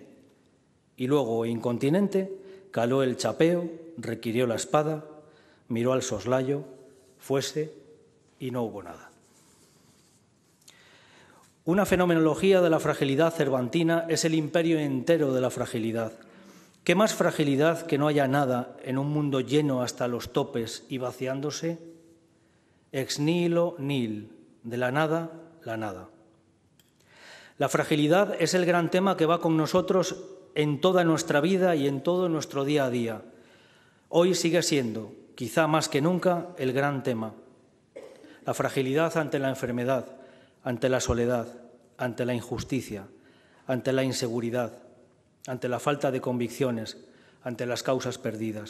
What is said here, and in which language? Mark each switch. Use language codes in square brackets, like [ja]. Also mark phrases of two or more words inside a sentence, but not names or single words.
[es] Y luego, incontinente, caló el chapeo, requirió la espada, miró al soslayo, fuese y no hubo nada. Una fenomenología de la fragilidad cervantina es el imperio entero de la fragilidad. ¿Qué más fragilidad que no haya nada en un mundo lleno hasta los topes y vaciándose? [la] Ex nihilo nihil, [es] de la nada, la nada. La fragilidad es el gran tema que va con nosotros en toda nuestra vida y en todo nuestro día a día. Hoy sigue siendo, quizá más que nunca, el gran tema. La fragilidad ante la enfermedad, ante la soledad, ante la injusticia, ante la inseguridad, ante la falta de convicciones, ante las causas perdidas.